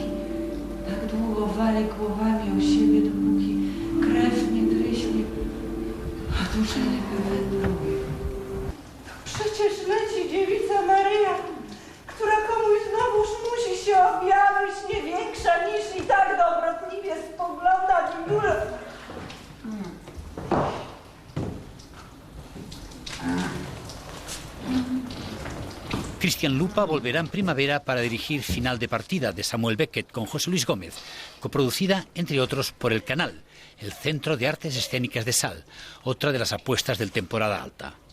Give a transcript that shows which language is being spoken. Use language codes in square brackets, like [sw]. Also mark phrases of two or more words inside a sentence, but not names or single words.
[pl] Tak długo wali głowami o siebie, dopóki krew nie tryśnie, a dusza nie wywędruje. Przecież leci dziewica Maryja, która komuś znowuż musi się objawić, nie większa niż i tak dobrotliwie spogląda w górę. [es] Cristian Lupa volverá en primavera para dirigir Final de Partida de Samuel Beckett con José Luis Gómez, coproducida, entre otros, por El Canal, el Centro de Artes Escénicas de Sal, otra de las apuestas del temporada alta.